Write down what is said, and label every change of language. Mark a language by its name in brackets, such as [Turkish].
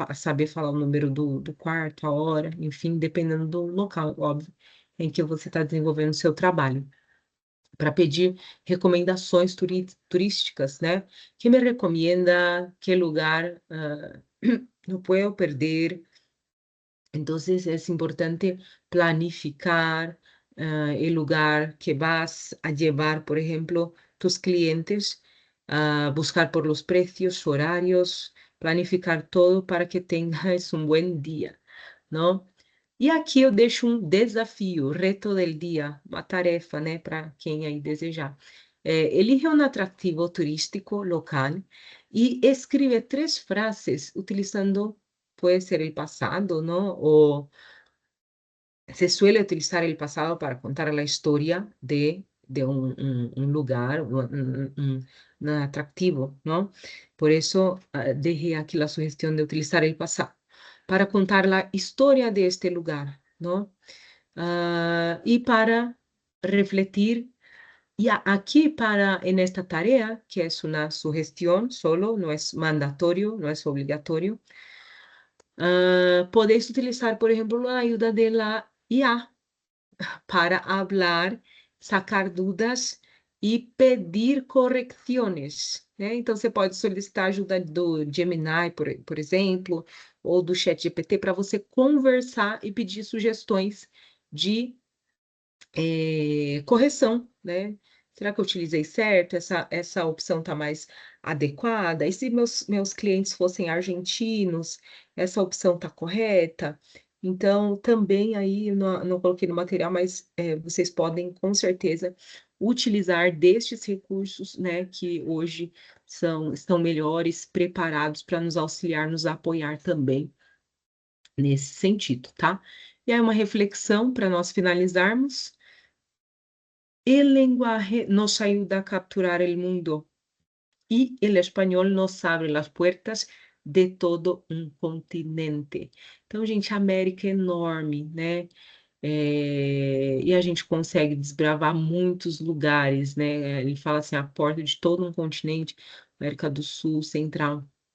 [Portuguese] Saber falar o número do quarto, a hora, enfim, dependendo do local, óbvio, em que você está desenvolvendo o seu trabalho. Para pedir recomendações turísticas, né? [Spanish] Que me recomenda? Que lugar não puedo perder? Entonces es importante planificar el lugar que vas a llevar, por ejemplo, tus clientes, buscar por los precios, horarios, planificar todo para que tengas un buen día, ¿no? [Portuguese] E aqui eu deixo um desafio, [Spanish] reto del dia, [Portuguese] uma tarefa, né, para quem aí desejar. Elige um atrativo turístico local e escreve 3 frases utilizando, [Spanish] puede ser el pasado, ¿no? O se suele utilizar el pasado para contar la historia de un lugar, un atractivo, ¿no? Por eso dejé aquí la sugestión de utilizar el pasado para contar la historia de este lugar, ¿no? Y para refletir, y aquí en esta tarea, que es una sugestión solo, no es mandatorio, no es obligatorio, podéis utilizar, por ejemplo, la ayuda de la IA para hablar, [Portuguese] sacar dúvidas e pedir correções, né? Então, você pode solicitar ajuda do Gemini, por exemplo, ou do ChatGPT para você conversar e pedir sugestões de correção, né? Será que eu utilizei certo? Essa opção está mais adequada? E se meus clientes fossem argentinos, essa opção está correta? Então, também aí, não coloquei no material, mas vocês podem, com certeza, utilizar destes recursos, né, que hoje estão melhores, preparados para nos auxiliar, nos apoiar também nesse sentido, tá? E aí, uma reflexão para nós finalizarmos. [Spanish] El lenguaje nos ayuda a capturar el mundo y el español nos abre las puertas de todo um continente. [Portuguese] Então, gente, a América é enorme, né? E a gente consegue desbravar muitos lugares, né? Ele fala assim, a porta de todo um continente, América do Sul, Central.